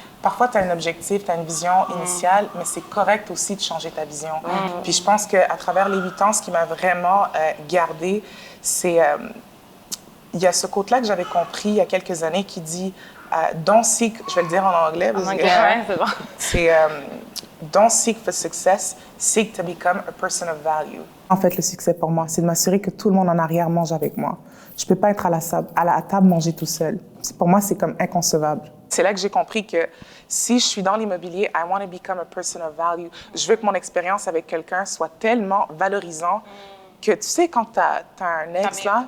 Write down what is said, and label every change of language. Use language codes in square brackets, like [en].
[fr] Parfois, tu as un objectif, tu as une vision initiale, mais c'est correct aussi de changer ta vision. Puis je pense qu'à travers les 8 ans, ce qui m'a vraiment gardée, c'est... il y a ce quote-là que j'avais compris il y a quelques années qui dit [en] don't seek, [fr] je vais le dire en anglais, parce que c'est bon. c'est [en] don't seek for success, seek to become a person of value. [fr] En fait, le succès pour moi, c'est de m'assurer que tout le monde en arrière mange avec moi. Je peux pas être à la table manger tout seul. Pour moi, c'est comme inconcevable. C'est là que j'ai compris que si je suis dans l'immobilier, [en] I want to become a person of value. [fr] Je veux que mon expérience avec quelqu'un soit tellement valorisant que tu sais, quand t'as un ex, là,